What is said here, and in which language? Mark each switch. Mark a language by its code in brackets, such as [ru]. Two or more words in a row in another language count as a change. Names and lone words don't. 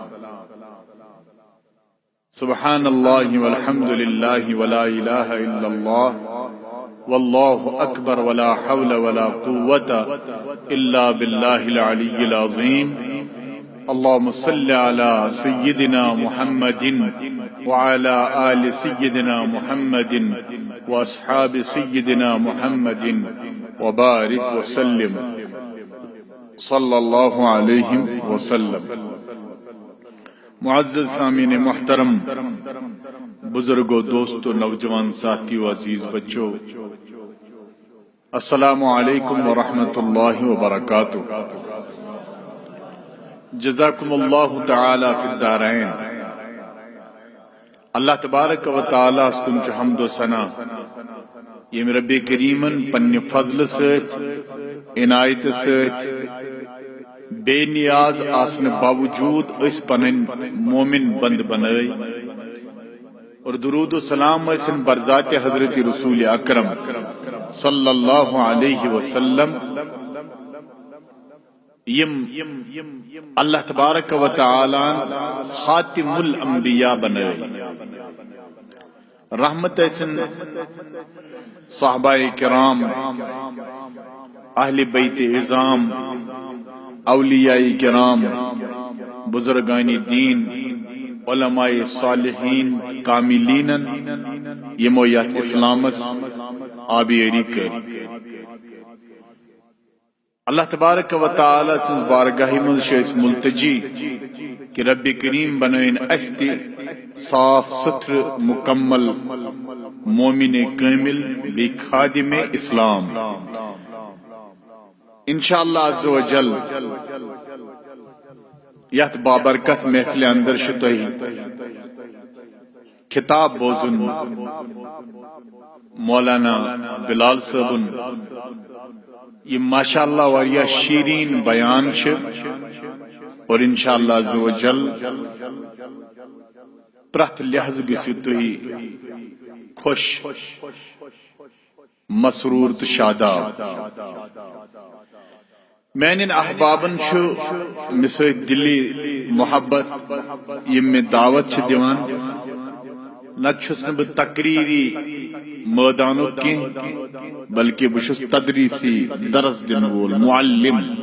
[ar] سبحان الله والحمد لله ولا إله إلا الله والله أكبر ولا حول ولا قوة إلا بالله العلي العظيم اللهم صل على سيدنا محمد وعلى آل سيدنا محمد وأصحاب سيدنا محمد وبارك وسلم صلى الله عليه وسلم. [ur] معزز سامعین محترم، بزرگوں، دوستوں، نوجوان ساتھیوں، عزیز بچوں، [ar] السلام علیکم ورحمۃ اللہ وبرکاتہ. جزاکم اللہ تعالی فی الدارین. اللہ تبارک و تعالی [ks] اسکن چھ حمد و ثنا یم رب کریمن پنہ فضل ست عنایت ست بے نیاز آسن باوجود اس پنن مومن بند بنائی اور درود و سلام اسن برذات حضرت رسول اکرم [ar] صلی اللہ علیہ وسلم [ks] یم [ar] اللہ تبارک و تعالی [ks] خاتم الانبیاء بنائی. رحمت اسن صحابہ کرام، اہل بیت عظام، اولیاء کرام، بزرگان دین، علماء صالحین، کاملین یمو یت اسلامس آبیاری کر. [ar] اللہ تبارک و تعالی [ks] سنز بارگاہی منز اس ملتجی کہ رب کریم بنائن استی صاف ستھر مکمل مومن کامل بی خادم اسلام. [ar] انشاءاللہ عز و جل [ks] یت بابرکت محفل اندر شتوئی کتاب بوزن مولانا بلال صاحبن یہ ماشاءاللہ وریا شیرین بیان چھ اور [ar] انشاءاللہ عز و جل [ks] پرت لحظ گسیو تہی خوش مسرور تو شاداب. میانن احبابن چھ مسیت دلی محبت یم میں دعوت چھ دیوان نہ چھس نہ تقریری میدانو کی بلکہ بشس تدریسی درس دن وول معلم.